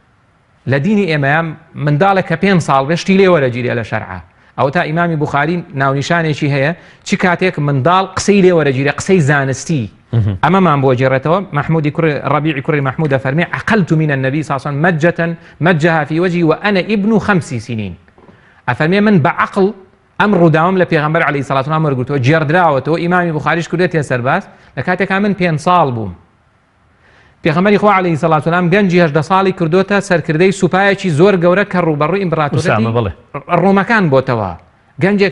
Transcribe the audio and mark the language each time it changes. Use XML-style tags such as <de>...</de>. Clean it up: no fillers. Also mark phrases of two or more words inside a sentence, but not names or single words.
<ckb>لە دینی ئێمەیان منداڵێک کە 5 ساڵ بێشتی لێ وەرەگیرێ لە شەرعە ئەو تا ئیمامی بوخاری ناونیشانێکی هەیە چی کاتێک منداڵ قسەی لێ وەرەگیرێ قسەی زانستی ئەمەمان بۆ جێڕێتەوە محمودی ڕبیعی کوڕی محمودە فەرمێ</ckb> <ar>عقلت من النبي صلى الله عليه وسلم مجها في وجهي وأنا ابن 5 سنين</ar> <ckb>ئەفەرمێ من بە عقل ئەم ڕووداوم لە پێغەمبەر</ckb> <ar>عەلەیهی سەڵاتو وسەلام</ar> <ckb>وەرگرتووە جێڕدراوەتەوە ئیمامی بوخاریش کردێتە سەرباز لە کاتێکا من 5 ساڵ بووم پێغەمبەری خوا</ckb> <ar>عەلەیهی سەڵاتو وسەلام</ar> <ckb>گەنجی 18 ساڵی کردوتە سەرکردەی سوپایەکی زۆر گەورە کە ڕوبەڕووی ئیمپراتۆریەتی ڕۆمەکان بۆتەوە گەنجێک</ckb>